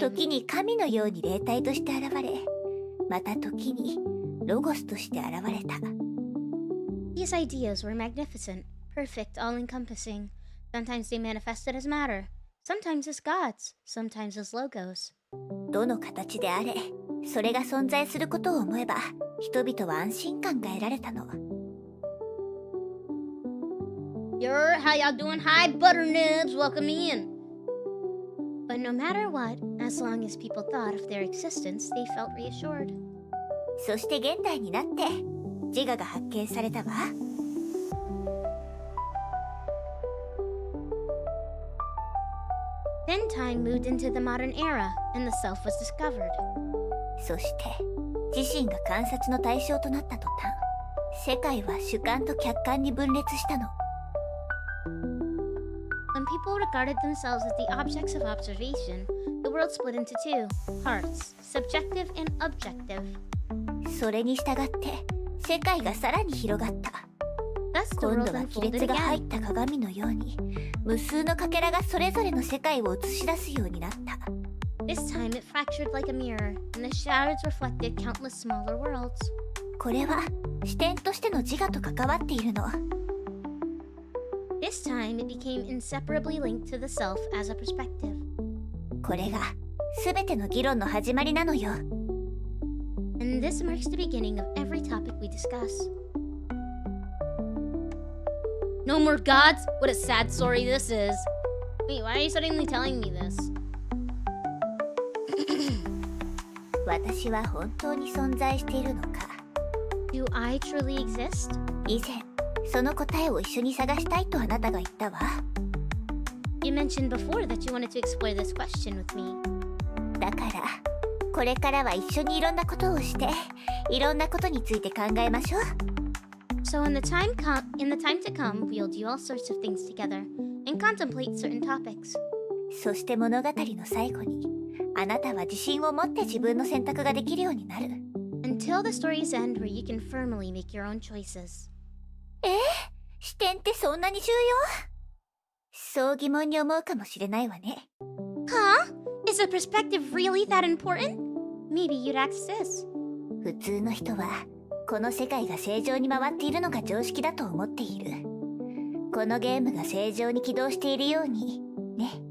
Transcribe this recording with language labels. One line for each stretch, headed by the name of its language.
Japanese: 時に神のように霊体として現れ、また時にロゴスとして現れた。
English: These ideas were magnificent, perfect, all-encompassing. Sometimes they manifested as matter, sometimes as gods, sometimes as logos.
Japanese: どの形であれ、それが存在することを思えば、人々は安心感が得られたの。
English: How y'all doing? Hi, butter nibs. Welcome in. But no matter what, as long as people thought of their existence, they felt reassured.
Japanese: そして現代になって自我が発見されたわ。
English: Then time moved into the modern era, and the self was discovered.
Japanese: そして自身が観察の対象となった途端、世界は主観と客観に分裂したの。
English: When people regarded themselves as the objects of observation, the world split into two parts, subjective and objective.
Japanese: それに従って世界がさらに広がった。今度は亀裂が入った鏡のように、無数のかけらがそれぞれの世界を映し出すようになった。
English: This time it fractured like a mirror, and the shadows reflected countless smaller worlds.
Japanese: これは視点としての自我と関わっているの。
English: This time it became inseparably linked to the self as a perspective.
Japanese: これが全ての議論の始まりなのよ。
English: And this marks the beginning of every topic we discuss. No more gods? What a sad story this is. Wait, why are you suddenly telling me this?
Japanese: 私は本当に存在しているのか。
English: Do I truly exist?
Japanese: 以前、その答えを一緒に探したいとあなたが言ったわ。
English: You mentioned before that you wanted to explore this question with me.
Japanese: だから、これからは一緒にいろんなことをして、いろんなことについて考えましょう。
English: So in the time to come, we'll do all sorts of things together and contemplate certain topics.
Japanese: そして物語の最後に、あなたは自信を持って自分の選択ができるようになる。
English: Until the stories end where you can firmly make your own choices.
Japanese: 視点ってそんなに重要？そう疑問に思うかもしれないわね。
English: Huh? Is a perspective really that important? Maybe you'd ask this.
Japanese: 普通の人は、この世界が正常に回っているのが常識だと思っている。このゲームが正常に起動しているように、ね。